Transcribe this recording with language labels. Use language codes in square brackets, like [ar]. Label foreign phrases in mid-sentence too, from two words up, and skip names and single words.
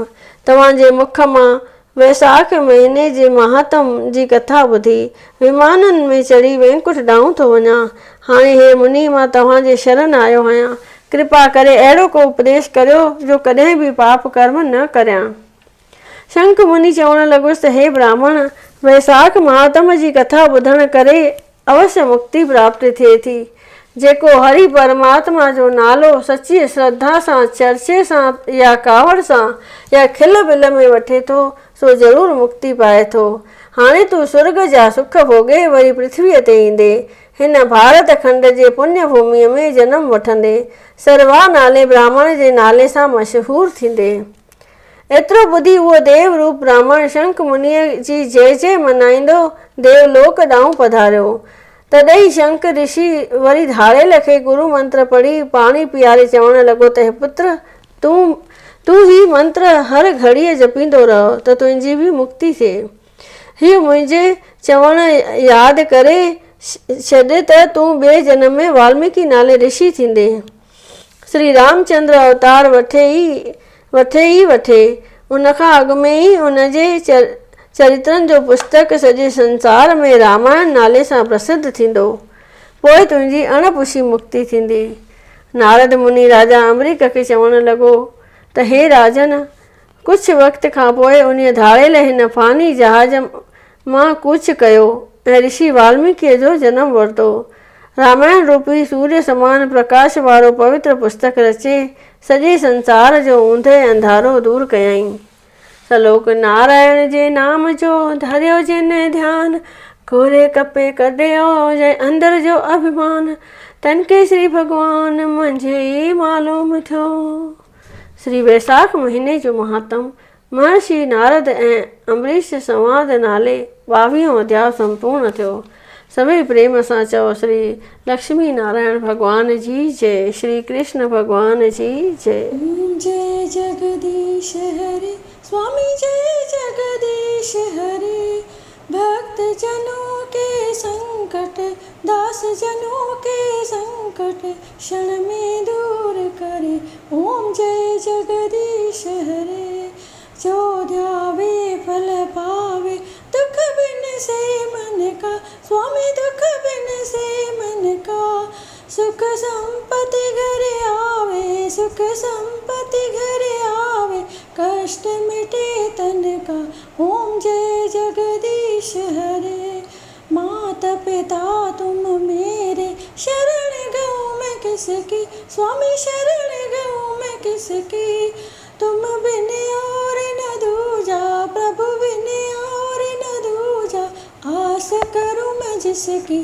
[sd] तव्हांजे मुख मां वैसाख महीने जे महात्म जी कथा ॿुधी विमाननि में चढ़ी वैकुंठ ॾांहुं थो वञा। हाणे हे मुनी, मां तव्हांजे शरण आयो आहियां। कृपा करे अहिड़ो को उपदेश करियो जो कॾहिं बि पाप कर्म न करियां। शंख मुनि चवण लॻुसि त हे ब्राह्मण, वैसाख महात्म जी कथा ॿुधण करे अवश्य मुक्ति प्राप्त थिए थी। जेको हरि परमात्मा जो नालो सची श्रद्धा सां, चर्चे सां या कावड़ सां या खिल बिल में वठे थो, सो ज़रूरु मुक्ति पाए थो। हाणे तूं स्वर्ग जा सुख भोगे वरी पृथ्वीअ ते ईंदे, हिन भारत खंड जे पुण्य भूमीअ में जनम वठंदे, सर्वा नाले ब्राह्मण जे नाले सां मशहूरु थींदे। एतिरो ॿुधी उहो देव रूप ब्राह्मण शंख मुनीअ जी जय जय मनाईंदो देवलोक ॾांहुं पधारियो। तॾहिं शंख ऋषि वरी धाड़ेल खे गुरु मंत्र पढ़ी पाणी पीआरे चवण लॻो त हे पुत्र, तूं ही मंत्र हर घड़ीअ जपींदो रहो त तुंहिंजी बि मुक्ति थिए। हीउ मुंहिंजे चवण यादि करे छॾ त तूं ॿिए जनम में वाल्मीकि नाले ऋषि थींदे। श्री रामचंद्र अवतार वठे उनखां अॻु में ई उनजे चरित्रनि जो पुस्तक सॼे संसार में रामायण नाले सां प्रसिद्ध थींदो। पोइ तुंहिंजी अणपुछी मुक्ति थींदी। नारद मुनि राजा अमरीक खे चवण लॻो त हे राजन, कुझु वक़्त खां पोइ उन धाड़ेल हिन फ़ानी जहाज मां कूच कयो ऐं ऋषि वाल्मीकिअ जो जनम वरितो। रामायण रूपी सूर्य समान प्रकाश वारो पवित्र पुस्तक रचे सॼे संसार जो ऊंधे अंधारो दूर कयईं। सलोक नारायण जे नाम जो धरियो जिन ध्यान, कोरे कपे कढियो जंहिं अंदर जो अभिमान, तनके श्री भॻवान मंझे ई मालूम थियो। श्री वैसाख महीने जो महात्म महर्षि नारद ऐं अम्बरीश संवाद नाले 22 अध्याय संपूर्ण थियो। सभई प्रेम सां चओ श्री लक्ष्मी नारायण भगवान जी जय, श्री कृष्ण भगवान जी जय। [hi] जय जगदीश हरे स्वामी, जय जगदीश हरे। भक्त जनों के संकट, दास जनों के संकट, क्षण में दूर करे। ओम जय जगदीश हरे। जो ध्यावे फल पावे, दुख बिन से मन का। स्वामी दुख बिन से मन का। सुख संपत्ति घर आवे, सुख संपत्ति घर आवे, कष्ट मिटे तन का। ओम जय जगदीश हरे। माता पिता तुम मेरे, शरण गऊँ मैं किसकी। स्वामी शरण गऊँ मैं किसकी। तुम बिन और न दूजा, जिसकी।